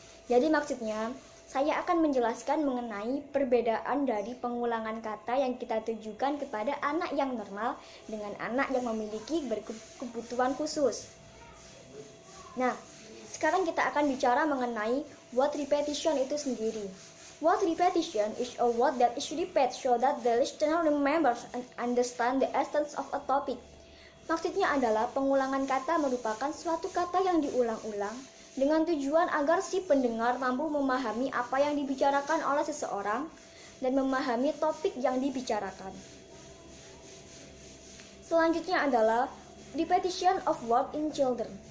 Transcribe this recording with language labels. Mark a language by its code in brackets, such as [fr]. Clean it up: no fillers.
[id] Jadi maksudnya, saya akan menjelaskan mengenai perbedaan dari pengulangan kata yang kita tujukan kepada anak yang normal dengan anak yang memiliki kebutuhan khusus. Nah, sekarang kita akan bicara mengenai word repetition itu sendiri. [en] Word repetition is a word that is repeated so that the listener remembers and understand the essence of a topic. [id] Maksudnya adalah pengulangan kata merupakan suatu kata yang diulang-ulang dengan tujuan agar si pendengar mampu memahami apa yang dibicarakan oleh seseorang dan memahami topik yang dibicarakan. Selanjutnya adalah [en] repetition of word in children.